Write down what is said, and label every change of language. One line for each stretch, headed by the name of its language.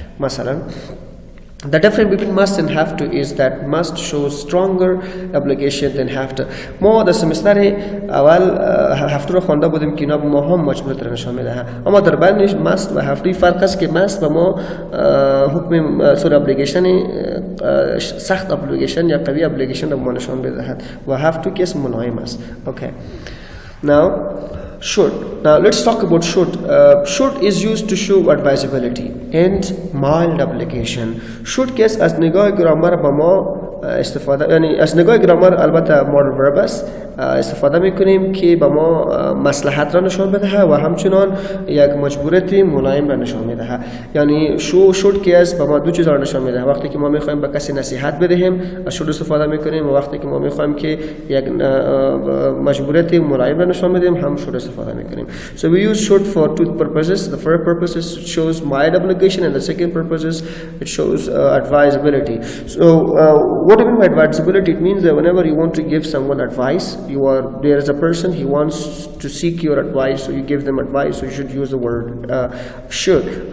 English: مثلا the difference between must and have to is that must shows stronger obligation than have to.
Persian: ما در سمستر اول have to رو خوانده بودیم که اینا ما هم مجبوریت رو نشان میده اما در بینش must و have to فرق است که must و ما حکم obligation سخت obligation یا قوی obligation رو ما نشان میده و have to که اسم ملایم است.
English: okay now should. Now let's talk about should. Should is used to show advisability and mild application.
Persian: should case از نگاه گرامر با ما استفاده، یعنی از نگاه گرامر البته modal verb است، استفاده میکنیم که به ما مصلحت را نشان بدهد و همچنان یک مجبوریت ملایم را نشان میدهد. یعنی should case به ما دو چیز را نشان میدهد. وقتی که ما میخوایم به کسی نصیحت بدهیم از should استفاده میکنیم و وقتی که ما میخوایم که یک مجبوریت ملایم را نشان بدیم هم should استفاده میکنیم.
English: So we use should for two purposes. The first purpose is it shows mild obligation, and the second purpose is it shows advisability. So what do you mean by advisability? It means that whenever you want to give someone advice, there is a person, he wants to seek your advice, so you give them advice, so you should use the word should.